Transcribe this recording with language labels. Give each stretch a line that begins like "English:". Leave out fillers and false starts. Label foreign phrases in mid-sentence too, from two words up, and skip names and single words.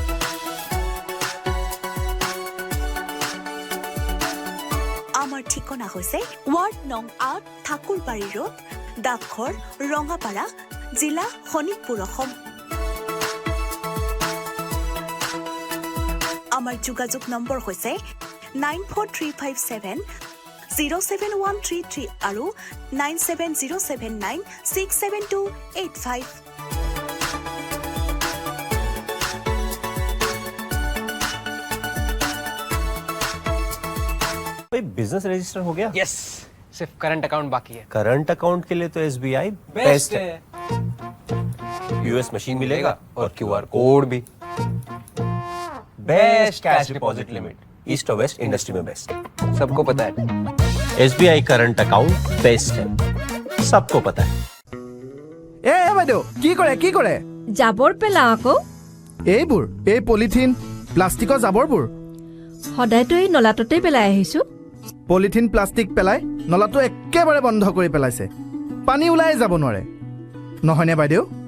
Assamese: আমাৰ ঠিকনা হৈছে ৱাৰ্ড নং ৮ ঠাকুৰবাৰী ৰোড, ডাকঘৰ ৰঙাপাৰা, জিলা শোণিতপুৰ, অসম। আমাৰ যোগাযোগ নম্বৰ হৈছে 9435707133 আৰু 9707967285।
English: business register
Hindi: हो गया? यस, सिर्फ
English: current account
Hindi: बाकी है।
English: current account
Hindi: के लिए तो SBI बेस्ट है।
English: US machine
Hindi: मिलेगा और
English: QR code
Hindi: भी।
English: best cash deposit limit east and west industry
Hindi: में बेस्ट। सबको पता है। SBI
English: current account best
Hindi: है, सबको पता है।
Assamese: এ বাইদেউ কি কৰে জাবৰ পেলাও আকৌ। এইবোৰ এই
English: polythene plasticৰ
Assamese: জাবৰবোৰ সদায়তো এই নলাটোতেই পেলাই আহিছো।
English: polythene plastic
Assamese: পেলাই নলাটো একেবাৰে বন্ধ কৰি পেলাইছে, পানী ওলাই যাব নোৱাৰে, নহয়নে বাইদেউ?